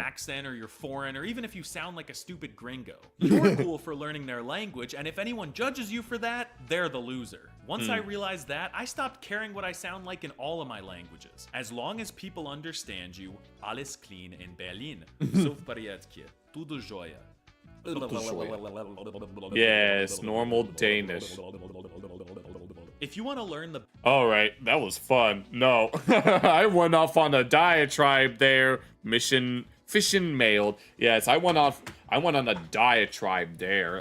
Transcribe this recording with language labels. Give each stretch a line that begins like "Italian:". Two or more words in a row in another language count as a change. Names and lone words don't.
English: accent or you're foreign, or even if you sound like a stupid gringo? You're cool for learning their language, and if anyone judges you for that, they're the loser. Once I realized that, I stopped caring what I sound like in all of my languages. As long as people understand you, alles clean in Berlin.
Russian: So в порядке.
Portuguese: Tudo jóia.
English: Yes, normal Danish. If you want to learn the... Alright, that was fun. No, I went off on a diatribe there. Fishing mailed. Yes, I went on a diatribe there.